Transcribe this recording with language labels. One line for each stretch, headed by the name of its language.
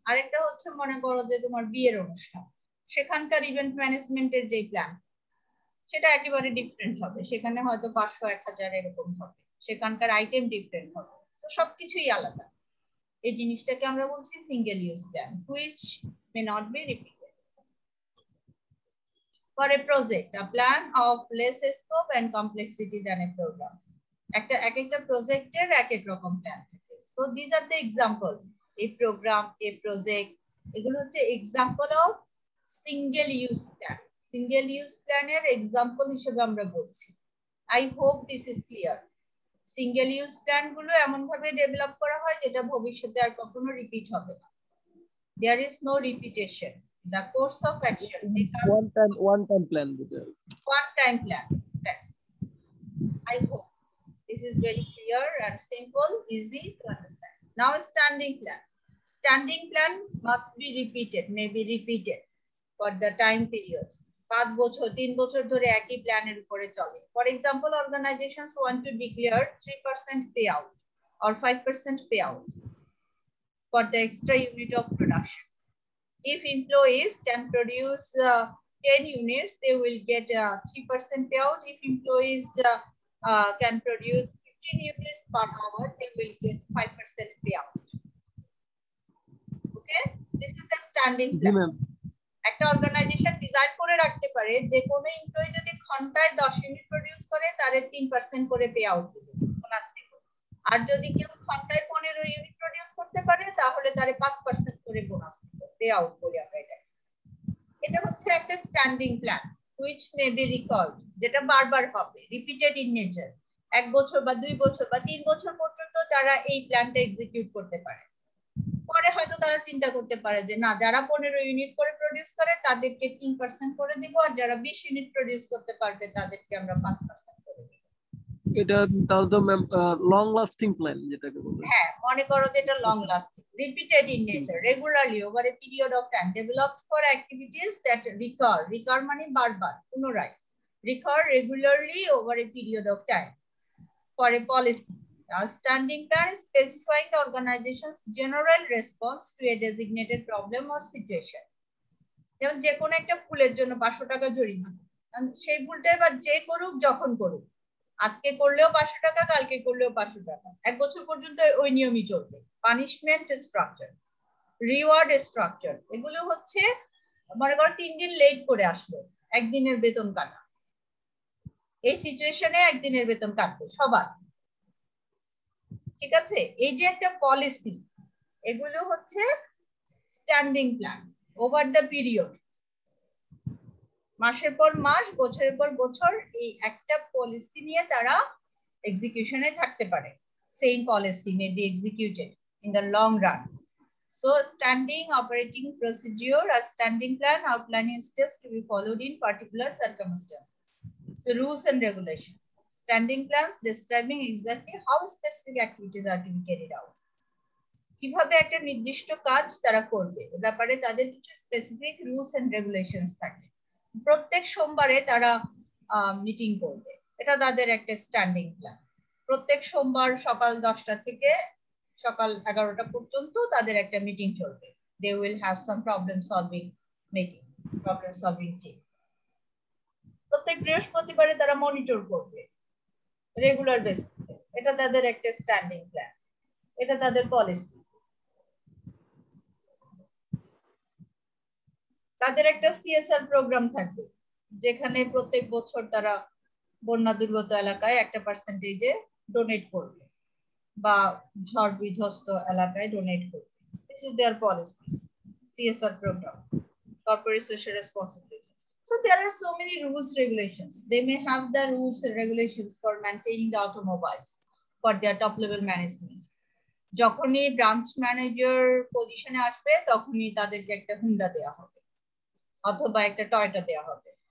Bangla: আরেকটা হচ্ছে মনে করো যে তোমার বিয়ের অনুষ্ঠান, সেখানকার ইভেন্ট ম্যানেজমেন্টের যে প্ল্যান সেটা একেবারে ডিফারেন্ট হবে, সেখানে হয়তো 500 1000 এরকম হবে, সেখানকার আইটেম ডিফারেন্ট হবে, তো সবকিছুই আলাদা। এই জিনিসটাকে আমরা বলছি single use plan,
English: which may not be repeated. For a project, a plan of less scope and complexity than a program.
Bangla: একটা প্রজেক্টের এক এক রকম প্ল্যান থাকে।
English: So these are the example. A program, a project,
Bangla: এগুলো হচ্ছে
English: example of single use plan.
Bangla: Single use plan এর example হিসেবে আমরা বলছি।
English: I hope this is clear.
Bangla: Single use plan গুলো এমন ভাবে ডেভেলপ করা হয় যেটা ভবিষ্যতে আর কখনো রিপিট হবে না।
English: There is no repetition. The course of action. One time plan. One time plan. Yes. I hope this is very clear and simple, easy to understand. Now, standing plan. Standing plan must be repeated, may be repeated for the time period.
Bangla: 5 বছর 3 বছর ধরে একই প্ল্যানের উপরে চলে।
English: For example, organizations want to declare 3% payout or 5% payout for the extra unit of production. If employees can produce 10 units, they will get 3% payout. If employees can produce 15 units per hour, they will get 5% payout. Okay, this is the standing plan.
Bangla: একটা organisation design করে রাখতে পারে যে কোন employee যদি ঘন্টায় 10 unit produce করে তারে 3% করে পে আউট দিবে, বোনাস দিবে। আর যদি কেউ ঘন্টায় 15 ইউনিট প্রোডিউস করতে পারে তাহলে তারে 5% করে বোনাস দিবে, পে আউট করি আমরা এটা। এটা হচ্ছে একটা standing plan
English: which may be recalled,
Bangla: যেটা বারবার হবে,
English: Repeated in nature.
Bangla: 1 বছর বা 2 বছর বা 3 বছর পর্যন্ত তারা এই প্ল্যানটা এক্সিকিউট করতে পারে। পরে হয়তো তারা চিন্তা করতে পারে যে না, যারা 15 ইউনিট করে প্রোডিউস করে তাদেরকে 3% করে দিব, আর যারা 20 ইউনিট প্রোডিউস করতে পারবে তাদেরকে আমরা 5% করে দিব। এটা তাহলে তো ম্যাম লং লাস্টিং প্ল্যান যেটাকে বলে। হ্যাঁ, মনে করো যে এটা
English: long lasting, repeated in nature, regularly over a period of time, developed for activities that recur
Bangla: মানে বারবার, পুনরায়,
English: Recur regularly over a period of time for a policy. A standing plan specifying the organization's general response to a designated problem or situation.
Bangla: যেমন যে কোনো একটা ভুলের জন্য 500 টাকা জরিমানা, সেই ভুলটা এবার যে করুক যখন করুক, আজকে করলেও 500 টাকা, কালকে করলেও 500 টাকা, 1 বছর পর্যন্ত ওই নিয়মই চলবে। পানিশমেন্ট স্ট্রাকচার, রিওয়ার্ড স্ট্রাকচার, এগুলো হচ্ছে মনে করো 3 দিন লেট করে আসলো, 1 দিনের বেতন কাটা, এই সিচুয়েশনে 1 দিনের বেতন কাটবে সবার, ঠিক আছে? এই যে একটা পলিসি, এগুলো হচ্ছে
English: standing plan over the period,
Bangla: মাসের পর মাস, বছরের পর বছর, এই একটা পলিসি নিয়ে তারা এক্সিকিউশনে থাকতে পারে।
English: Same policy may be executed in the long run. So standing operating procedure, a standing plan outlining steps to be followed in particular circumstances. So rules and regulations. Standing plans describing exactly how specific activities are to be carried out.
Bangla: কিভাবে একটা নির্দিষ্ট কাজ তারা করবে, এ ব্যাপারে তাদের কিছু specific rules and regulations থাকে। প্রত্যেক সোমবারে তারা মিটিং করবে, এটা তাদের একটা স্ট্যান্ডিং প্ল্যান। প্রত্যেক সোমবার সকাল 10টা থেকে সকাল 11টা পর্যন্ত তাদের একটা মিটিং চলবে।
English: They will have some problem solving meeting, problem solving team.
Bangla: প্রত্যেক বৃহস্পতিবারে তারা মনিটর করবে রেগুলার বেসিসে, এটা তাদের একটা স্ট্যান্ডিং প্ল্যান, এটা তাদের পলিসি। তাদের একটা সিএসআর প্রোগ্রাম থাকবে, যেখানে প্রত্যেক বছর তারা বন্যা দুর্গত এলাকায় একটা পার্সেন্টেজে ডোনেট করবে বা ঝড় বিধ্বস্ত এলাকায় ডোনেট করবে।
English: This is their policy, CSR program, corporate social responsibility. So there are so many rules, regulations. They may have the rules and regulations for maintaining the automobiles for their top level management.
Bangla: যখনই branch manager পজিশনে আসবে তখনই তাদেরকে একটা Honda দেওয়া হবে অথবা একটা টয়োটা দেওয়া হবে।